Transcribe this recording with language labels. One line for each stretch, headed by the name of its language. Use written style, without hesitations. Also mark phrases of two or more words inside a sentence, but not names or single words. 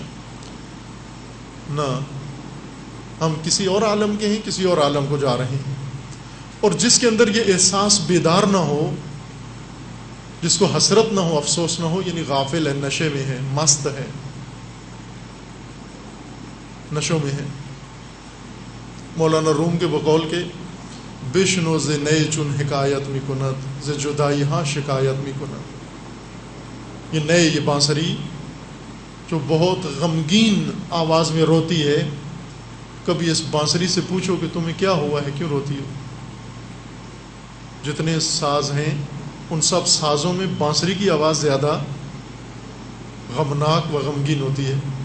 Urdu: نہ، ہم کسی اور عالم کے ہیں، کسی اور عالم کو جا رہے ہیں. اور جس کے اندر یہ احساس بیدار نہ ہو، جس کو حسرت نہ ہو، افسوس نہ ہو، یعنی غافل ہے، نشے میں ہے، مست ہے، نشوں میں ہیں۔ مولانا روم کے بقول کے
Persian: بشنو ز نئے چن حکایت می کند ز جدائی ہاں شکایت می کند۔
Urdu: یہ نئے، یہ بانسری جو بہت غمگین آواز میں روتی ہے، کبھی اس بانسری سے پوچھو کہ تمہیں کیا ہوا ہے، کیوں روتی ہو؟ جتنے ساز ہیں ان سب سازوں میں بانسری کی آواز زیادہ غمناک و غمگین ہوتی ہے۔